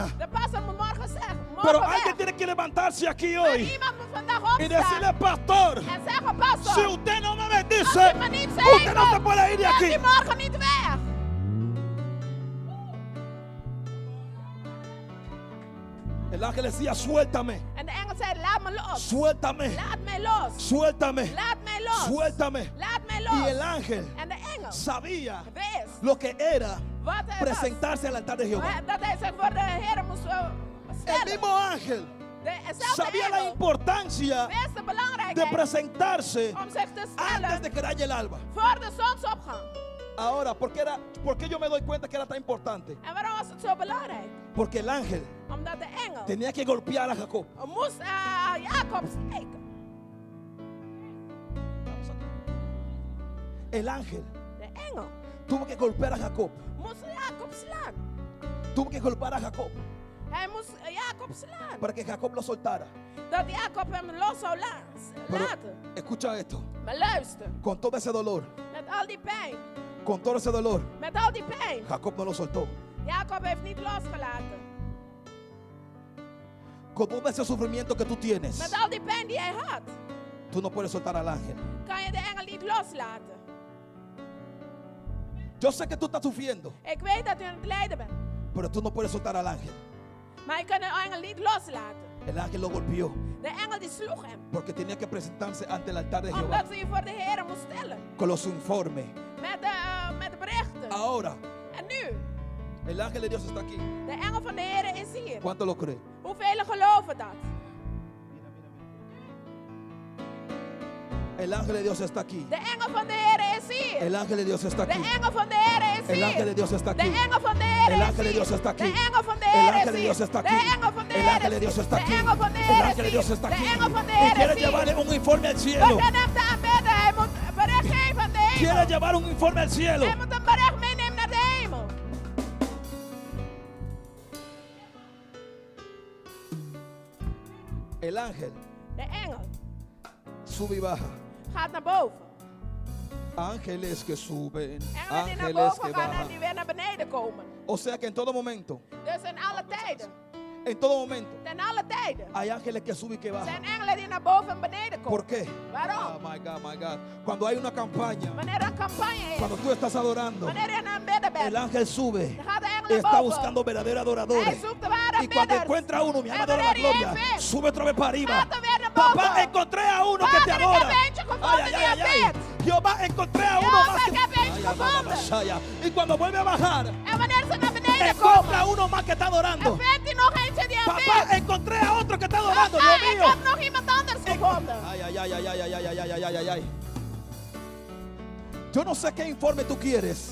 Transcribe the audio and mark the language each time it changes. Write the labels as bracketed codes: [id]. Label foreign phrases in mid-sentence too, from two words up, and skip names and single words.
[nl] De pastor moet morgen zeggen. [es] Pero [nl] Morgen [es] alguien [nl] weg. [es] tiene que levantarse aquí [nl] Maar [es] hoy [nl] iemand moet vandaag [es] y decirle, [nl] opstaan. [es] pastor, [nl] En zeggen, pastor. [es] si usted no me [nl] Als [es] bendice, [nl] u me niet [es] usted no se [nl] zegent, [es] puede ir de [nl] gaat [es] aquí. [nl] u morgen niet weg. [es] El ángel decía, suéltame. [nl] En de engel zei, laat me los. [es] Suéltame. [nl] Laat mij los. [es] Suéltame. [nl] Laat mij los. [es] Suéltame. [nl] Laat mij [es] Y el [nl] los. [es] ángel [nl] En de engel [es] sabía [nl] wist [es] lo que era [nl] wat hij was. [es] presentarse al altar de Jehová. [nl] Dat hij zich voor de Heer moest [es] El [nl] stellen. [es] mismo ángel [nl] Dezelfde [es] sabía la [nl] engel [es] importancia [nl] wist de [es] de [nl] belangrijkheid [es] presentarse [nl] om zich te [es] antes [nl] stellen [es] de que raye el alba. [nl] voor de zonsopgang. [es] Ahora, ¿por qué yo me doy cuenta que era tan importante? [nl] En waarom was het zo belangrijk? [es] Porque el ángel [nl] Omdat de engel [es] tenía que golpear a Jacob. [nl] moest Jacob steken. [es] El ángel [nl] De engel [es] tuvo que golpear a Jacob. [nl] moest Jacob slaan. [es] Tuvo que golpear a Jacob [nl] Hij moest Jacob slaan. [es] para que Jacob lo soltara. [nl] Dat Jacob hem los zou [es] Pero [nl] laten. [es] escucha esto. [nl] Maar luister, [es] Con todo ese dolor, [nl] met al die pijn, [es] con todo ese dolor, [nl] met al die pijn. [es] Jacob no lo soltó. [nl] Jacob heeft niet losgelaten. [es] Con todo ese sufrimiento que tú tienes, [nl] Met al die pijn die hij had, [es] tú no puedes soltar al ángel. [nl] kan je de engel niet loslaten. [es] Yo sé que tú estás sufriendo, [nl] Ik weet dat u aan het lijden bent, [es] pero tú no puedes soltar al ángel. [nl] maar je kan de engel niet loslaten. [es] El ángel lo golpeó [nl] De engel die sloeg hem, [es] porque tenía que presentarse ante el altar de Jehová [nl] omdat ze je voor de Heer moest stellen. [es] con los informes. [nl] Met de berichten. [es] Ahora, [nl] En nu, [es] el ángel de Dios está aquí. [nl] de engel van de Heer is hier. [es] ¿Cuánto lo cree? [nl] Hoeveel geloven dat? [es] El ángel de Dios está aquí. [nl] De engel van de Heer is hier. [es] El ángel de Dios está [nl] De [es] aquí. [nl] engel van de Heer is [es] El [nl] hier. [es] ángel de Dios está [nl] De [es] aquí. [nl] engel van de Heer [es] El [nl] is [es] ángel de Dios [nl] hier. [es] está aquí. [nl] De engel van de [es] El [nl] Heer [es] ángel [nl] is [es] de [nl] hier. [es] Dios está [nl] De [es] aquí. [nl] engel van de [es] El [nl] Heer [es] ángel de [nl] is [es] Dios [nl] hier. [es] está [nl] De [es] aquí. [nl] engel van de [es] El [nl] Heer [es] ángel de [nl] is [es] Dios [nl] hier. [es] está [nl] De [es] aquí. [nl] engel van de [es] Y [nl] Heer [es] quiere [nl] is hier. [es] llevarle un informe al [nl] We [es] cielo. [nl] gaan hem te aanbidden. Hij moet een bericht geven aan de [es] Quiere [nl] hemel. [es] llevar un informe al cielo. [nl] Hij moet een bericht meenemen naar de hemel. [es] El ángel [nl] De engel [es] sube y baja. [nl] gaat naar boven. [es] Ángeles que suben, [nl] Engelen die naar [es] ángeles que [nl] boven gaan en [es] bajan. [nl] die weer naar beneden komen. [es] O sea que en todo momento, [nl] Dus in alle tijden. [es] en todo momento, [nl] Ten alle tijden. [es] hay ángeles que suben y que [nl] Zijn [es] bajan. [nl] engelen die naar boven en beneden komen. [es] ¿Por qué? [nl] Waarom? [en] Oh my God, my God. [es] Cuando hay una campaña, [nl] Wanneer er een campagne is. [es] cuando tú estás adorando, [nl] Wanneer je aan het bidden bent. [es] el ángel sube. [nl] Dan gaat de engel naar [es] Está [nl] boven. [es] buscando verdaderos adoradores. [nl] Hij zoekt de ware [es] Y cuando [nl] bidders. [es] encuentra uno, mi [nl] En [es] alma adora la [nl] wanneer hij [es] gloria, [nl] één vindt, [es] sube otra vez para arriba. [nl] gaat er weer naar boven. [es] Papá, encontré a uno que te [nl] Vader, ik [es] adora. [nl] heb eentje gevonden die aanbidt. [es] Jehová, encontré a uno Jehová, más que [nl] ik heb eentje gevonden. [es] Ay, y cuando vuelve a bajar, [nl] En wanneer ze naar beneden [es] encuentra [nl] komen. [es] a uno más que está adorando. [nl] En vindt hij nog eentje die [es] Papá, [nl] aanbidt. [es] encontré a otro que está adorando, [nl] Papa, [es] Dios [nl] ik [es] mío. [nl] heb nog iemand anders gevonden. [es] Ay, ay, ay, ay, ay, ay, ay, ay, ay, ay, ay, ay. Yo no sé qué informe tú quieres